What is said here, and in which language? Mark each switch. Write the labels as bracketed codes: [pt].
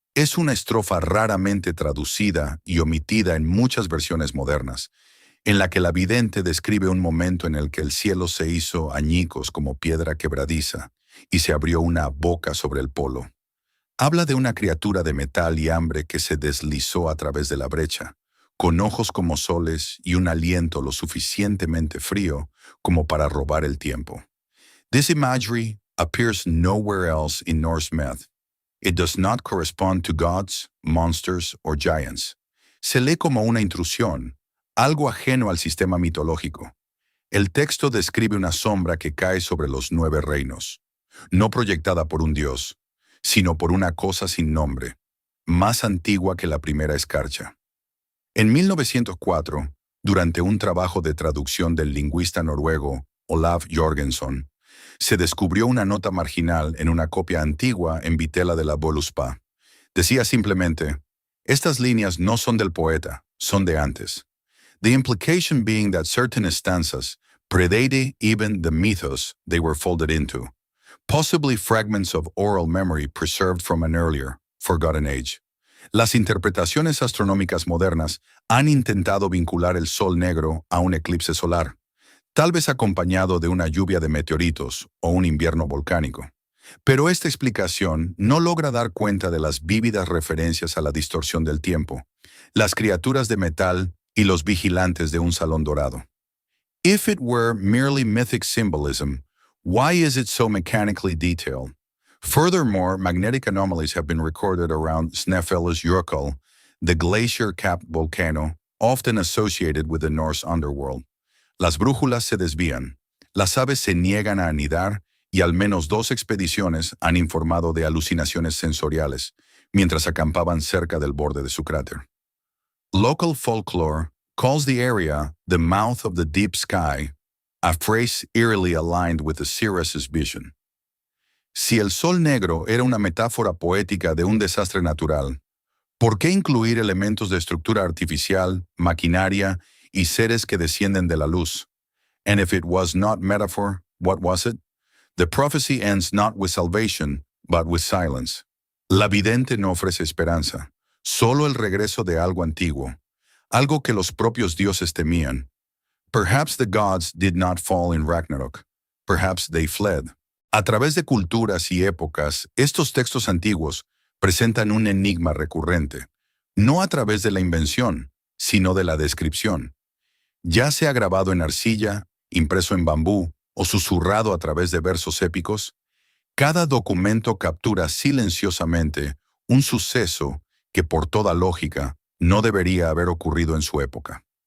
[es] Es una estrofa raramente traducida y omitida en muchas versiones modernas, en la que la vidente describe un momento en el que el cielo se hizo añicos como piedra quebradiza y se abrió una boca sobre el polo. Habla de una criatura de metal y hambre que se deslizó a través de la brecha, con ojos como soles y un aliento lo suficientemente frío como para robar el tiempo. [en] This imagery appears nowhere else in Norse myth. It does not correspond to gods, monsters, or giants. [es] Se lee como una intrusión, algo ajeno al sistema mitológico. El texto describe una sombra que cae sobre los 9 reinos, no proyectada por un dios, sino por una cosa sin nombre, más antigua que la primera escarcha. En 1904, durante un trabajo de traducción del lingüista noruego Olaf Jorgenson, se descubrió una nota marginal en una copia antigua en vitela de la Voluspa. Decía simplemente, estas líneas no son del poeta, son de antes. [en] The implication being that certain stanzas predate even the mythos they were folded into, possibly fragments of oral memory preserved from an earlier, forgotten age. [es] Las interpretaciones astronómicas modernas han intentado vincular el Sol negro a un eclipse solar, tal vez acompañado de una lluvia de meteoritos o un invierno volcánico. Pero esta explicación no logra dar cuenta de las vívidas referencias a la distorsión del tiempo, las criaturas de metal y los vigilantes de un salón dorado. [en] If it were merely mythic symbolism, why is it so mechanically detailed? Furthermore, magnetic anomalies have been recorded around Snæfellsjökull, the glacier-capped volcano, often associated with the Norse underworld. [es] Las brújulas se desvían, las aves se niegan a anidar y al menos 2 expediciones han informado de alucinaciones sensoriales mientras acampaban cerca del borde de su cráter. [en] Local folklore calls the area the mouth of the deep sky, a phrase eerily aligned with the Cirrus's vision. [es] Si el sol negro era una metáfora poética de un desastre natural, ¿por qué incluir elementos de estructura artificial, maquinaria y seres que descienden de la luz? [en] And if it was not metaphor, what was it? The prophecy ends not with salvation, but with silence. [es] La vidente no ofrece esperanza, solo el regreso de algo antiguo, algo que los propios dioses temían. [en] Perhaps the gods did not fall in Ragnarok. Perhaps they fled. [es] A través de culturas y épocas, estos textos antiguos presentan un enigma recurrente, no a través de la invención, sino de la descripción. Ya sea grabado en arcilla, impreso en bambú o susurrado a través de versos épicos, cada documento captura silenciosamente un suceso que por toda lógica no debería haber ocurrido en su época.